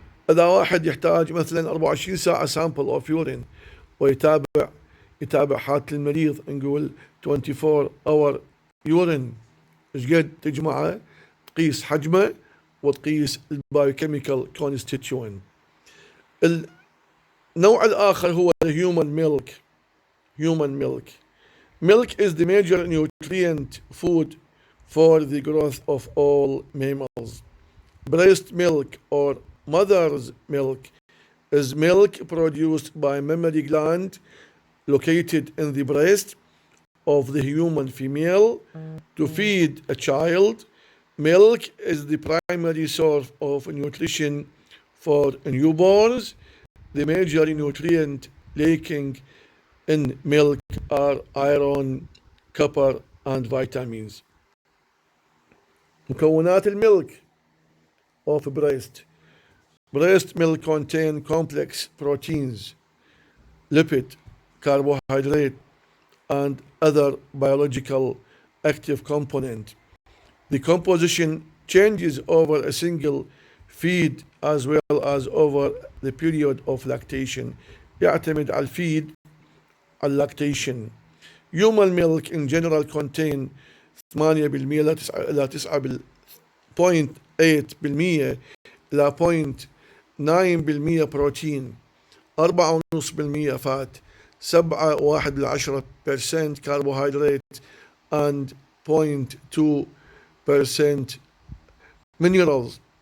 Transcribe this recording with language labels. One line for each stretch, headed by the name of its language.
Arabic: إذا واحد يحتاج مثلا 24 ساعة
English: sample of urine
Arabic: ويتابع حالة المريض، نقول
English: 24 hour urine،
Arabic: إيش قد تجمعه؟ تقيس حجمه وتقيس البايوكيميكال كونستيتوين. النوع الآخر هو human milk.
English: Milk is the major nutrient food for the growth of all mammals. Breast milk or mother's milk is milk produced by mammary gland located in the breast of the human female to feed a child. Milk is the primary source of nutrition for newborns. The major nutrient lacking in milk are iron, copper, and vitamins.
Arabic: مكونات الملك of breast.
English: Breast milk contain complex proteins, lipid, carbohydrate, and other biological active component. The composition changes over a single feed as well as over the period of lactation.
Arabic: يعتمد على الفيد على lactation.
English: Human milk in general contain 8% إلى 9.8% إلى 0.9% protein, 4.5% fat, 7.1% carbohydrate and 0.2% minerals.